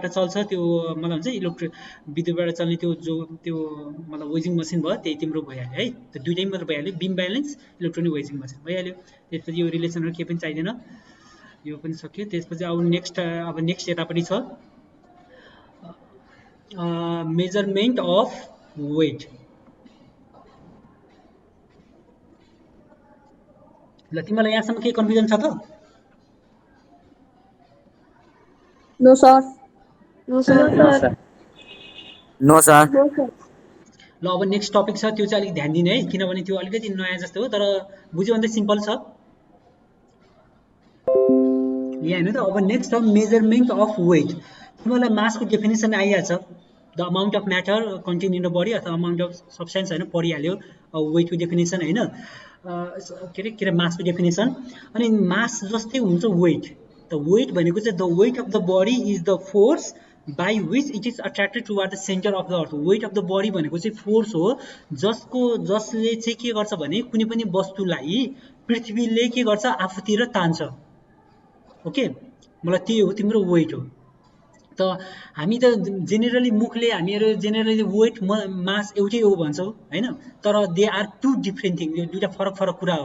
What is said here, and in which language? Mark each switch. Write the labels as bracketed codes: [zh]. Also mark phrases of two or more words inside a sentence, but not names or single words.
[ne] चल्छ त्यो मतलब हुन्छ विद्युतबाट चल्ने त्यो मतलब [en] weighing machine [ne] भयो त्यही तिम्रो भइहाल्यो है त्यो दुईटै मात्र भइहाल्यो [en] beam balance electronic weighing machine [ne] भइहाल्यो त्यसपछि यो रिलेसनहरु के पनि चाहिदैन यो पनि सक्यो त्यसपछि अब नेक्स्ट यतापट्टि छ [en] measurement of weight [ne] ल तिमीलाई यहाँसम्म के कन्फ्युजन छ त? [en] No, sir. No, sir. No, sir. No, sir. [ne] ल अब [en] next topic [ne] छ, त्यो चाहिँ अलिक ध्यान दिने है, किनभने त्यो अलिकति नयाँ जस्तो हो, तर बुझ्यो भने चाहिँ सिम्पल छ। यहाँ हेर्नु त, अब नेक्स्ट छ [en] measurement of weight. [ne] तिमीलाई मासको डेफिनेसन आइहाल्छ, [en] the amount of matter contain in the body [ne] अथवा [en] amount of substance [ne] होइन, पढिहाल्यो वेटको डेफिनेसन होइन, के अरे मासको डेफिनेसन। अनि मास जस्तै हुन्छ वेट। [en] the weight [ne] भनेको चाहिँ [en] the weight of the body is the force by which it is attracted toward the center of the earth. weight of the body [ne] भनेको चाहिँ फोर्स हो जसले चाहिँ के गर्छ भने कुनै पनि वस्तुलाई पृथ्वीले के गर्छ, आफूतिर तान्छ। ओके, मलाई त्यही हो तिम्रो वेट हो। त हामी त जेनेरली मुखले हामीहरू जेनेरली [en] weight mass [ne] एउटै हो भन्छौँ होइन, तर [en] they are two different thing, [ne] यो दुईवटा फरक फरक कुरा हो।